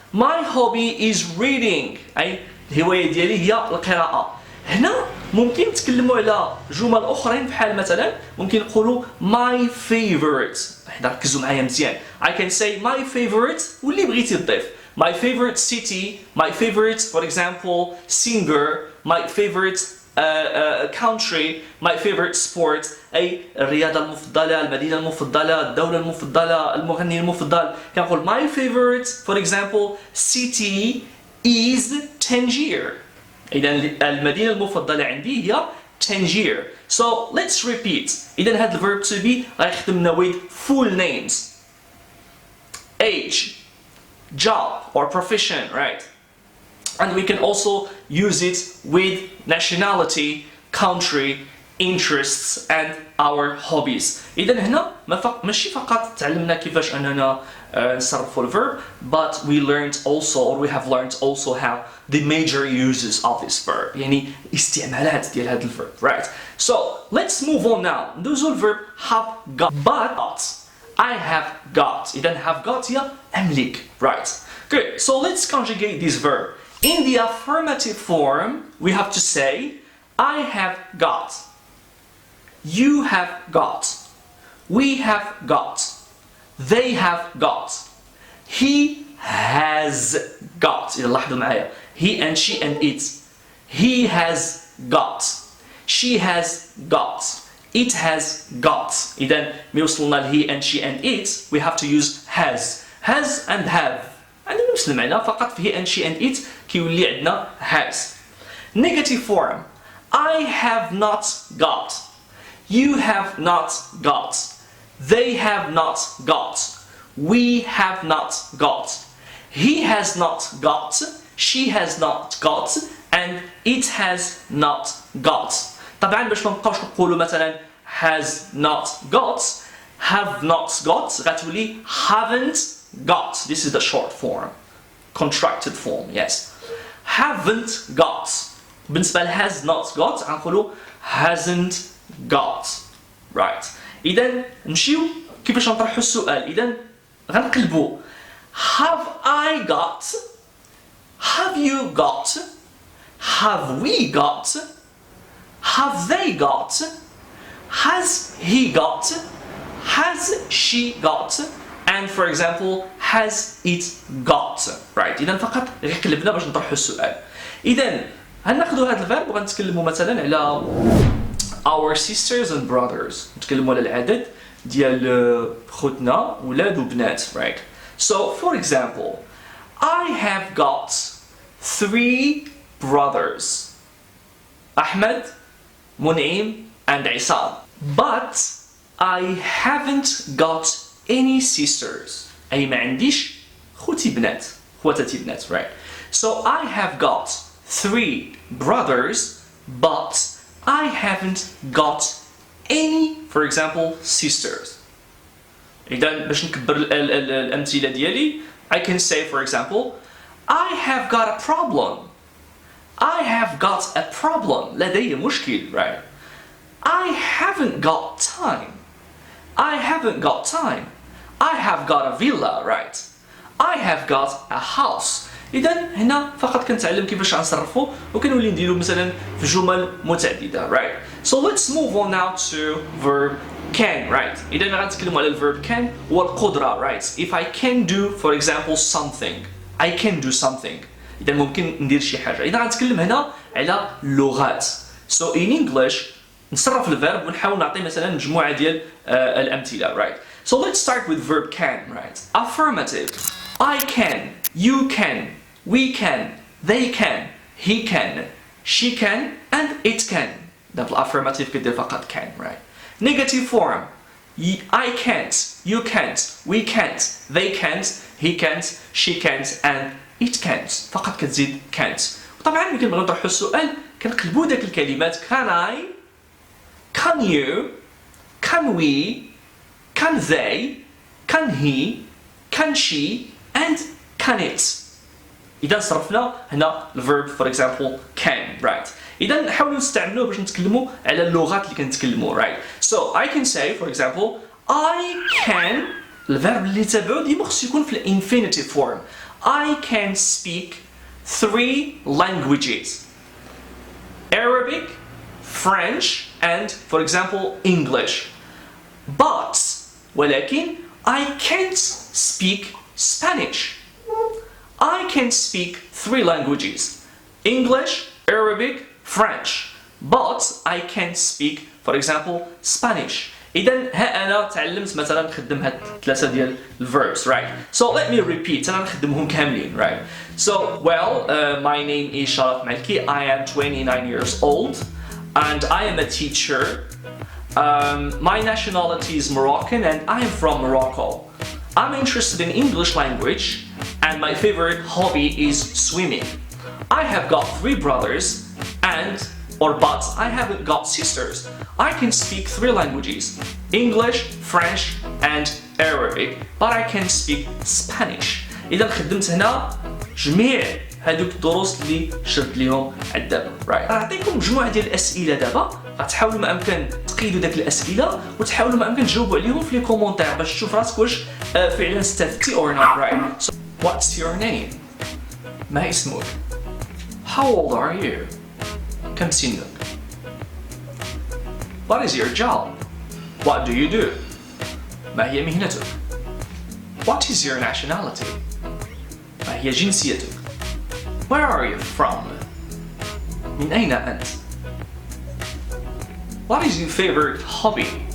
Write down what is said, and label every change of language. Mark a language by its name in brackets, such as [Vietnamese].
[English] My hobby is reading [Arabic] أي الهواية ديالي هي القراءة. هنا ممكن نتكلموا على جمل أخرين بحال مثلا ممكن نقولوا [English] my favorite. [Arabic] حنا ركزوا معايا مزيان. [English] I can say my favorite [Arabic] واللي بغيتي تضيف. [English] My favorite city, my favorite for example singer, my favorite country, my favorite sport [Arabic] أي الرياضة المفضلة، المدينة المفضلة، الدولة المفضلة، المغني المفضل. كنقول [English] my favorite for example city is Tangier. [Arabic] إذا المدينة المفضلة عندي هي Tangier. [English] So let's repeat. [Arabic] إذا هذا الverb to be غيخدمنا [English] with full names, age, job or profession, right? And we can also use it with nationality, country, interests and our hobbies. [Arabic] إذا هنا ماشي فقط تعلمنا كيفاش أننا نصرفوا الverb, [English] but we learned also, or we have learned also how the major uses of this verb. [Arabic] يعني استعمالات ديال هذا الverb, right? [English] So let's move on now. [Arabic] ندوزو الverb have got, [English] but I have got. [Arabic] إذا [English] have got [Arabic] هي أملك, [English] right? Good. So let's conjugate this verb. In the affirmative form, we have to say I have got. You have got. We have got. They have got. He has got. [Arabic] إذا لاحظوا معايا. [English] He and she and it. He has got. She has got. It has got. [Arabic] إذا ما وصلنا ل [English] he and she and it, we have to use has. Has and have. [Arabic] عندنا نفس المعنى فقط في [English] he and she and it [Arabic] كيولي عندنا has. [English] Negative form. I have not got. You have not got. They have not got. We have not got. He has not got. She has not got. And it has not got. [Arabic] طبعا باش ما نبقاوش نقولوا مثلا [English] has not got, have not got, [Arabic] غتولي [English] haven't got. This is the short form. Contracted form, yes. Haven't got. [Arabic] بالنسبة ل [English] has not got [Arabic] غنقولوا [English] hasn't got. Right. [Arabic] إذا نمشيو كيفاش نطرحوا السؤال. إذا غنقلبوا [English] have I got, have you got, have we got, have they got, has he got, has she got, and for example has it got. Right. [Arabic] إذا فقط غير قلبنا باش نطرحوا السؤال. إذا غناخذوا هذا الفيرب وغنتكلموا مثلا على [English] our sisters and brothers. [Arabic] نتكلموا على العدد ديال خوتنا ولاد وبنات. [English] Right. So for example, I have got 3 brothers. Ahmed, Munim and Isam. But I haven't got any sisters. [Arabic] أي ما عنديش خوتي بنات. خواتاتي بنات. Right. [English] So I have got 3 brothers, but I haven't got any, for example, sisters. [Arabic] إذا باش نكبر الأمثلة ديالي, [English] I can say, for example, I have got a problem. I have got a problem. [Arabic] لدي مشكل, right? [English] I haven't got time. I haven't got time. I have got a villa, right? I have got a house. [Arabic] إذا هنا فقط كنتعلم كيفاش غنصرفو وكنولي نديرو مثلا في جمل متعددة, right? [English] So let's move on now to verb can, right? [Arabic] إذا غنتكلموا على الverb can هو القدرة, right? [English] If I can do, for example, something, I can do something. [Arabic] إذا ممكن ندير شي حاجة. إذا غنتكلم هنا على اللغات. [English] So in English [Arabic] نصرف الverb ونحاول نعطي مثلا مجموعة ديال الأمثلة, right? [English] So let's start with verb can, right? Affirmative. I can, you can, we can, they can, he can, she can, and it can. [Arabic] ده الأفرماتيف كدير فقط can, right? [English] Negative form. I can't, you can't, we can't, they can't, he can't, she can't, and it can't. [Arabic] فقط كتزيد can't. وطبعا ملي كنبغيو نطرحوا السؤال كنقلبوا داك الكلمات [English] can I, can you, can we, can they, can he, can she, and can it. [Arabic] إذا صرفنا هنا الverb [English] for example [Arabic] can, right? إذا نحاولوا نستعملوه باش نتكلموا على اللغات اللي كنتكلموا, right? [English] So I can say for example I can, [Arabic] الverb اللي تبعو ديما خصو يكون في [English] infinitive form. I can speak 3 languages. Arabic, French, and for example English. But [Arabic] ولكن [English] I can't speak Spanish. I can speak 3 languages. English, Arabic, French. But I can't speak, for example, Spanish. [Arabic] إذا ها أنا تعلمت مثلا نخدم هاد 3 ديال verbs, right? [English] So let me repeat. [Arabic] أنا نخدمهم كاملين, right? [English] So well, my name is Sharaf Malki. I am 29 years old, and I am a teacher. My nationality is Moroccan, and I am from Morocco. I'm interested in English language, and my favorite hobby is swimming. I have got 3 brothers and or but I haven't got sisters. I can speak 3 languages, English, French and Arabic, but I can speak Spanish. [Arabic] إذا خدمت هنا جميع هذوك الدروس اللي شرت لهم عدابا. راح نعطيكم مجموعة ديال الأسئلة دابا، غتحاولوا ما أمكن تقيدوا داك الأسئلة وتحاولوا ما أمكن تجاوبوا عليهم في لي كومونتير باش تشوف راسك واش فعلا استفدتي [English] or not. Right. So, what's your name? [Arabic] ما اسمك؟ [English] How old are you? [Arabic] كم سنك؟ [English] What is your job? What do you do? [Arabic] ما هي مهنتك؟ [English] What is your nationality? [Arabic] ما هي جنسيتك؟ [English] Where are you from? [Arabic] من أين أنت؟ [English] What is your favorite hobby?